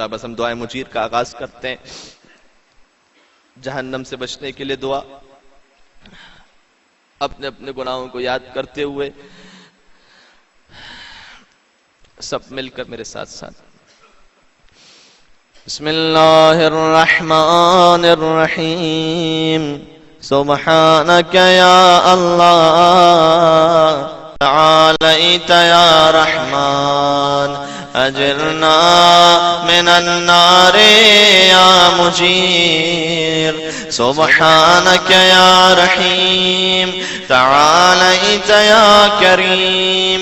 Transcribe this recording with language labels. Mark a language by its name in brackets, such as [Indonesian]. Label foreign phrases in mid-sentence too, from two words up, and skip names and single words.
[Urdu] بس ہم دعائے مجیر کا آغاز کرتے ہیں، جہنم سے بچنے کے لیے دعا، اپنے اپنے گناہوں کو یاد کرتے ہوئے سب مل کر میرے ساتھ ساتھ [Arabic] بسم اللہ الرحمن الرحیم سبحانک یا اللہ تعالیت یا رحمان اجرنا من النار یا مجیر سبحانک یا رحیم تعالیت یا کریم